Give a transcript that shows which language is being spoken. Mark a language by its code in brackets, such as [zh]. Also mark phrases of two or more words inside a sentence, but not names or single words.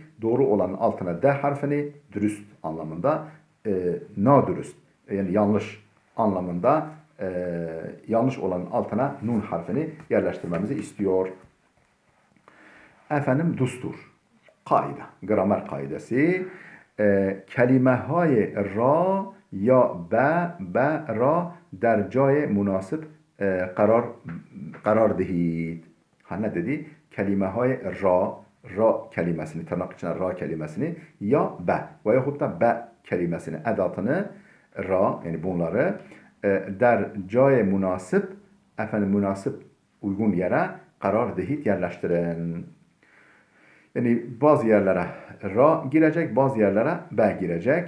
[tr] Doğru olanın altına D harfini dürüst anlamında, nadurust yani yanlış anlamında yanlış olanın altına nun harfini yerleştirmemizi istiyor. Dustur. Kaide, gramer kaidesi. [fa] kelime های را یا ب را در جای مناسب قرار دهید. [tr] Ha ne dedi? Kelime [fa] های را [tr] kelimesini, tırnak içine ra kelimesini [fa] یا به [tr] veyahut da be kelimesini, edatını ra, yani bunları [fa] در جای مناسب, [tr] münasip uygun yere [fa] قرار دهید [tr] yerleştirin. Yani bazı yerlere ra girecek, bazı yerlere be girecek.